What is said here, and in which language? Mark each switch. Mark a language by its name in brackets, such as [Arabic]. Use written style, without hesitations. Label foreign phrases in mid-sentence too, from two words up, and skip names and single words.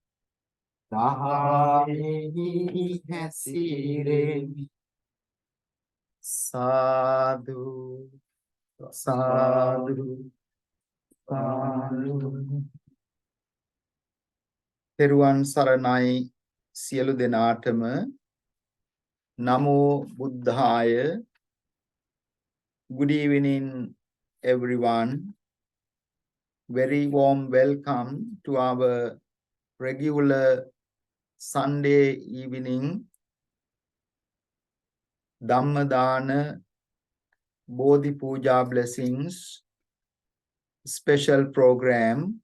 [Sinhala] දහමි හසිරෙමි සාධු සාධු සාධු තෙරුවන් සරණයි සියලු දෙනාටම [Pali] නමෝ බුද්ධාය. [English] Good evening everyone. Very warm welcome to our regular Sunday evening Dhamma Dana Bodhi Pooja blessings special program.